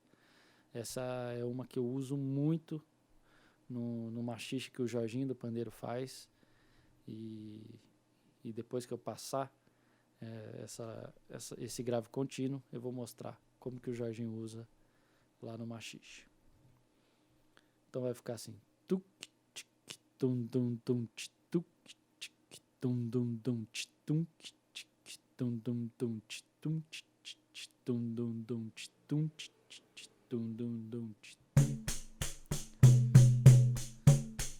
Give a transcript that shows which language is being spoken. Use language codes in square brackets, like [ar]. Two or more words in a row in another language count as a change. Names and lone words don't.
[pt] Essa é uma que eu uso muito no machixe que o Jorginho do pandeiro faz. E depois que eu passar esse grave contínuo, eu vou mostrar como que o Jorginho usa lá no machixe. Então vai ficar assim. Tuk, tic, tum, tum, tum, tuk, tic, tum, tum, tum, tum, tic, tum, tum, tum, tum, tum, tum, tum, tum, tum, tum, tum.